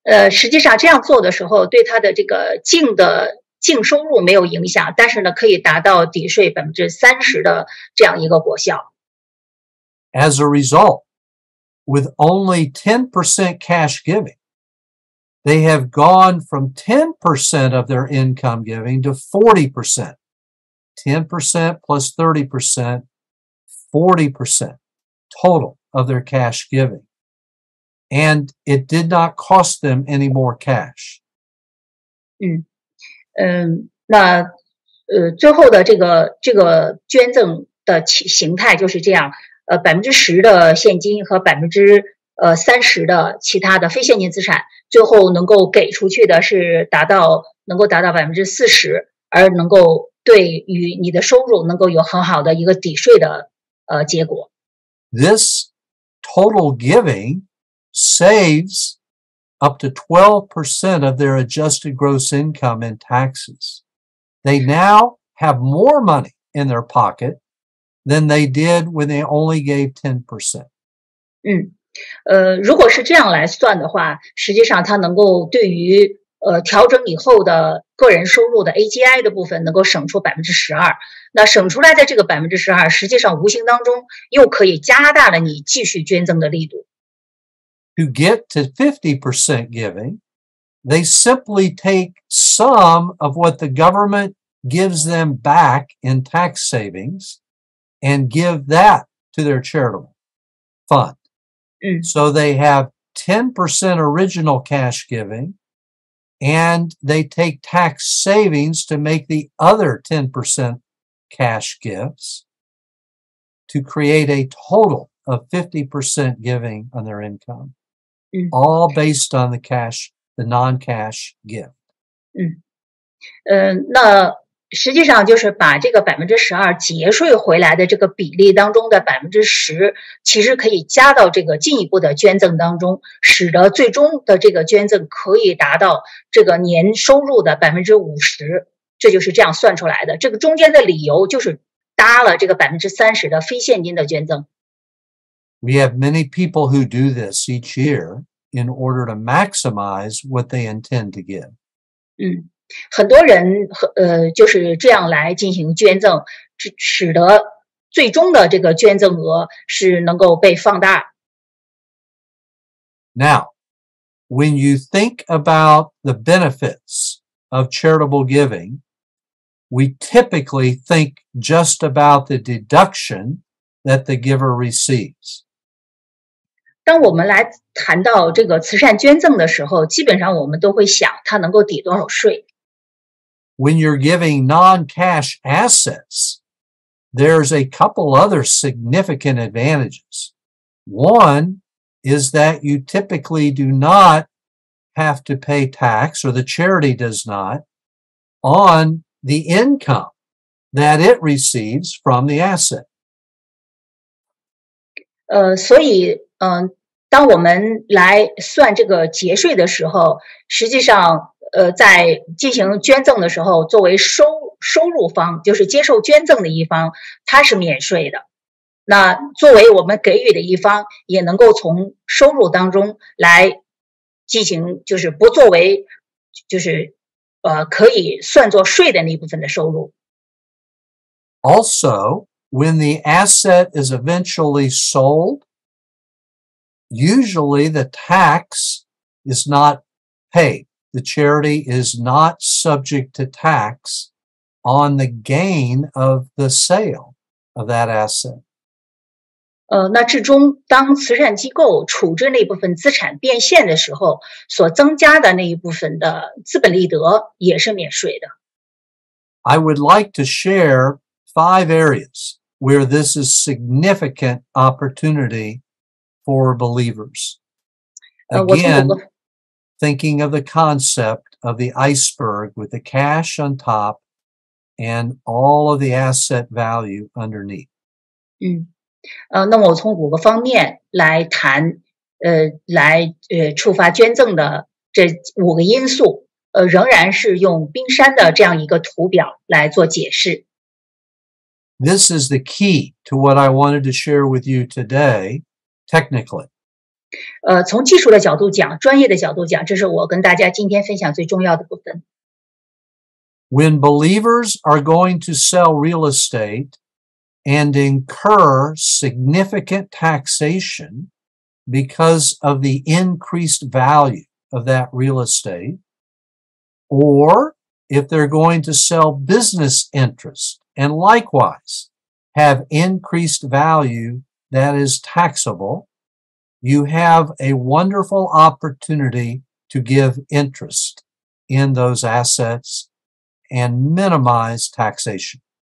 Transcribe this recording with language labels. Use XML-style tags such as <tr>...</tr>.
<zh>实际上这样做的时候，对他的这个净收入没有影响，但是呢，可以达到抵税30%的这样一个果效。</zh> <en>As a result, with only 10% cash giving, they have gone from 10% of their income giving to 40%. 10% plus 30%, 40% total of their cash giving. And it did not cost them any more cash.</en> <zh>那最后的这个捐赠的形态就是这样，10%的现金和30%的其他的非现金资产，最后能够给出去的是能够达到40%，而能够对于你的收入能够有很好的一个抵税的结果。</zh> <en>This total giving saves up to 12% of their adjusted gross income in taxes. They now have more money in their pocket than they did when they only gave 10%.</en> <zh>如果是这样来算的话，实际上它能够对于调整以后的个人收入的 AGI 的部分能够省出12%。那省出来的这个12%，实际上无形当中又可以加大了你继续捐赠的力度。</zh> <en>To get to 50% giving, they simply take some of what the government gives them back in tax savings and give that to their charitable fund. So they have 10% original cash giving, and they take tax savings to make the other 10% cash gifts to create a total of 50% giving on their income, all based on the non-cash gift.</en> <zh>那实际上就是把这个12%节税回来的这个比例当中的10%，其实可以加到这个进一步的捐赠当中，使得最终的这个捐赠可以达到这个年收入的50%，这就是这样算出来的。这个中间的理由就是搭了这个30%的非现金的捐赠。</zh> <en>We have many people who do this each year in order to maximize what they intend to give.</en> <zh>很多人就是这样来进行捐赠，使得最终的这个捐赠额是能够被放大。</zh> <en>Now, when you think about the benefits of charitable giving, we typically think just about the deduction that the giver receives.</en> <zh>当我们来谈到这个慈善捐赠的时候，基本上我们都会想它能够抵多少税。</zh> <en>When you're giving non-cash assets, there's a couple other significant advantages. One is that you typically do not have to pay tax, or the charity does not, on the income that it receives from the asset.</en> <zh>所以当我们来算这个节税的时候，实际上在进行捐赠的时候，作为收入方，就是接受捐赠的一方，它是免税的。那作为我们给予的一方，也能够从收入当中来进行，就是不作为，就是可以算作税的那一部分的收入。</zh> <en>Also, when the asset is eventually sold, usually the tax is not paid. the charity is not subject to tax on the gain of the sale of that asset.</en> <zh>那至终当慈善机构处置那部分资产变现的时候，所增加的那一部分的资本利得也是免税的。</zh> <en>I would like to share 5 areas where this is significant opportunity for believers. Again, thinking of the concept of the iceberg with the cash on top and all of the asset value underneath.</en> <zh>那么我从5个方面来谈，来触发捐赠的这5个因素，仍然是用冰山的这样一个图表来做解释。</zh> <en>This is the key to what I wanted to share with you today, technically.</en> <zh>从技术的角度讲，专业的角度讲，这是我跟大家今天分享最重要的部分。</zh> <en>When believers are going to sell real estate and incur significant taxation because of the increased value of that real estate, or if they're going to sell business interest and likewise have increased value that is taxable, you have a wonderful opportunity to give interest in those assets and minimize taxation.</en>